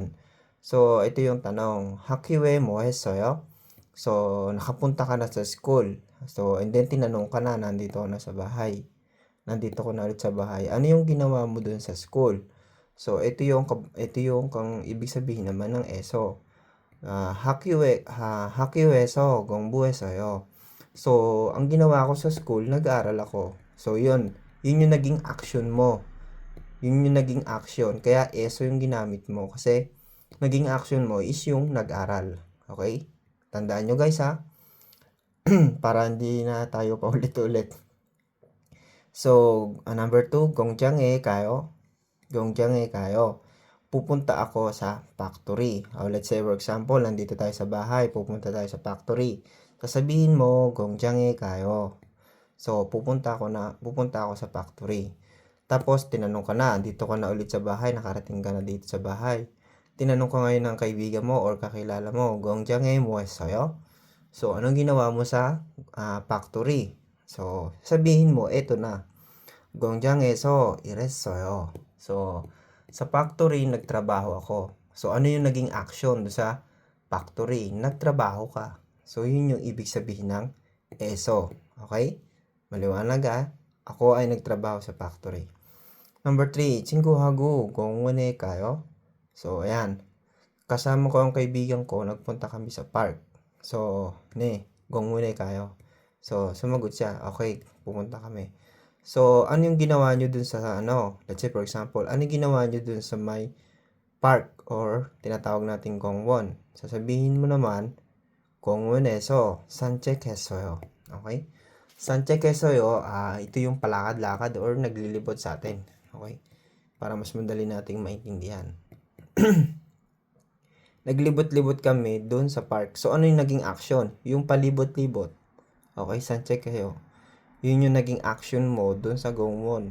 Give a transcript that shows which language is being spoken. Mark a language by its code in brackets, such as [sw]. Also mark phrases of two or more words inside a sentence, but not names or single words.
[tl] So, ito yung tanong. [ko] 학교에 뭐 했어요? [tl] So, nakapunta ka na sa school. So, [en] and then [tl] tinanong ka na, nandito ka na sa bahay. Nandito ko na ulit sa bahay. Ano yung ginawa mo dun sa school? So, ito yung kang ibig sabihin naman ng eso. [ko] 학교에서 공부했어요. [tl] So, ang ginawa ko sa school, nag-aaral ako. So, yun yung naging action mo. Yun yung naging action. Kaya, eso yung ginamit mo. Kasi, naging action mo is yung nag-aral. Okay? Tandaan nyo guys ha. Para hindi na tayo paulit-ulit. So, number 2, [ko] 공장에 가요. 공장에 가요. [tl] Pupunta ako sa factory. [en] Let's say for example, [tl] nandito tayo sa bahay, pupunta tayo sa factory. Sasabihin mo, [ko] 공장에 가요. [tl] So, pupunta ako sa factory. Tapos, tinanong ka na, dito ka na ulit sa bahay, nakarating ka na dito sa bahay. Tinanong ka ngayon ng kaibigan mo or kakilala mo, [ko] 공장에 뭐 했어요? [tl] So, anong ginawa mo sa factory? So, sabihin mo, eto na. [ko] 공장에서 일했어요. [tl] So, sa factory, nagtrabaho ako. So, ano yung naging action do sa factory? Nagtrabaho ka. So, yun yung ibig sabihin ng eso. Okay? Maliwanag Ako ay nagtrabaho sa factory. Number 3, [ko] 친구하고 공원에 가요. [tl] So, ayan. Kasama ko ang kaibigan ko, nagpunta kami sa park. So, [ko] 공원에 가요. [tl] So, sumagot siya, okay, pupunta kami. So, ano yung ginawa nyo dun sa [en] let's say for example, [tl] ano yung ginawa nyo dun sa may park or tinatawag nating Gongwon? Sasabihin mo naman, [ko] Gongwon에서 산책했어요. Okay? 산책했어요, [tl] ito yung palakad-lakad or naglilibot sa atin. Okay? Para mas madali nating maintindihan. Naglibot-libot kami dun sa park. So, ano yung naging action? Yung palibot-libot. Okay, 산책해요. Yun yung naging action mo dun sa Gongwon.